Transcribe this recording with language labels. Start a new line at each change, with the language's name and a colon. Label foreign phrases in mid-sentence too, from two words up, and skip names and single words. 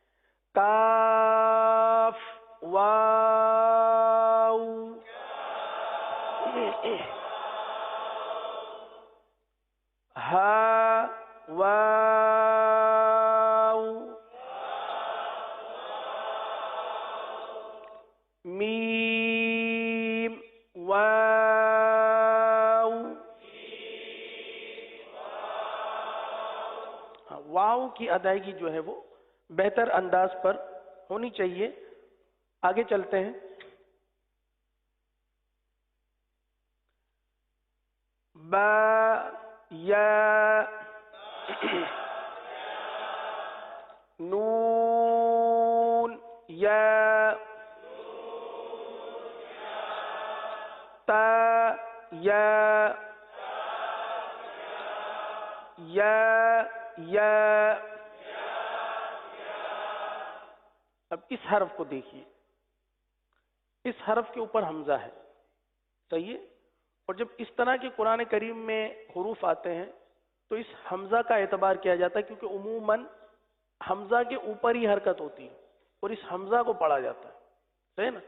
Urdu: کاف واو ہا واو میم واو. واو کی ادائیگی جو ہے وہ بہتر انداز پر ہونی چاہیے. آگے چلتے ہیں. با یا نون یا تا یا یا یا. اب اس حرف کو دیکھیے، اس حرف کے اوپر حمزہ ہے، صحیح ہے؟ اور جب اس طرح کے قرآن کریم میں حروف آتے ہیں تو اس حمزہ کا اعتبار کیا جاتا ہے، کیونکہ عموماً حمزہ کے اوپر ہی حرکت ہوتی ہے اور اس حمزہ کو پڑھا جاتا ہے، صحیح ہے نا؟